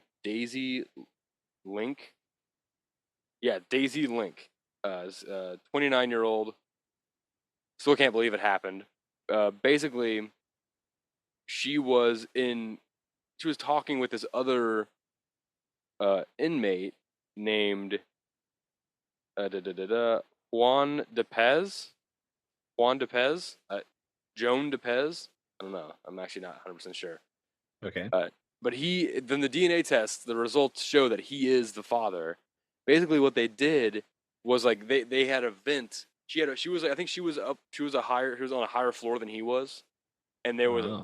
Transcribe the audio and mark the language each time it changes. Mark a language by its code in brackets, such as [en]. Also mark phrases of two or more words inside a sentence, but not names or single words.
[en] Daisy Link. Yeah, Daisy Link. 29-year-old. Still can't believe it happened. Basically, she was in. She was talking with this other inmate named da, da, da, da, Juan DePez. Juan DePez. Joan DePez. I don't know. I'm actually not 100% sure. Okay. Uh, but then the DNA test, the results show that he is the father. Basically, what they did was like they had a vent. She was I think she was up she was on a higher floor than he was, and there was a